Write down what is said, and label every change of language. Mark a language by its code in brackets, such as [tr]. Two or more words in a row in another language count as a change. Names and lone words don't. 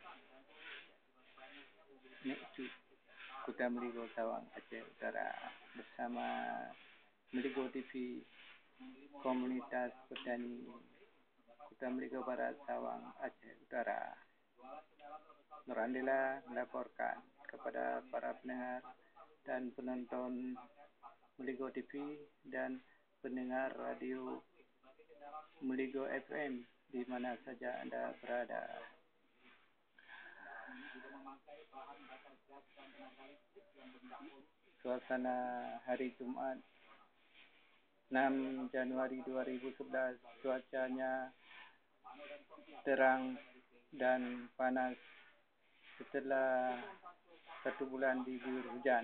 [id] Nekcu Kuta Meligo Sawang Aceh Utara bersama Meligo TV Komunitas Petani Kuta Meligo Barat Sawang Aceh Utara. Nur Andela melaporkan kepada para pendengar dan penonton Meligo TV dan pendengar radio Meligo FM di mana saja Anda berada. Suasana hari Jumaat 6 Januari 2011 cuacanya terang dan panas setelah 1 bulan diguyur hujan.